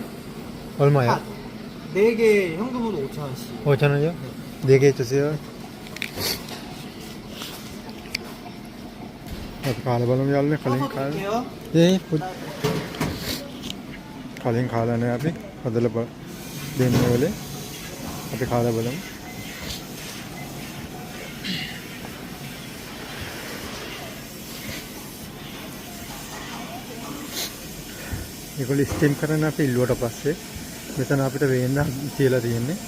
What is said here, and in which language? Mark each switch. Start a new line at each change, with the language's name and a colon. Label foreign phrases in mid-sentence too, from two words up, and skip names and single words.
Korean: 얼마요? 4개 현금으로 5,000원씩. 5,000원이요? 4개 주세요.
Sinhala: අපි කාලා බලමු යාළුවනේ කලින් කාලා.
Korean: 드릴게요. 예.
Sinhala: කලින් කාලා නැහැ අපි. හදලා දෙන්නේ වෙලේ. අපි කාලා බලමු. ඒගොල්ලෝ ස්ටීම් කරන අපි ඉල්ලුවට පස්සේ මෙතන අපිට වේන්න තියලා තියෙන්නේ.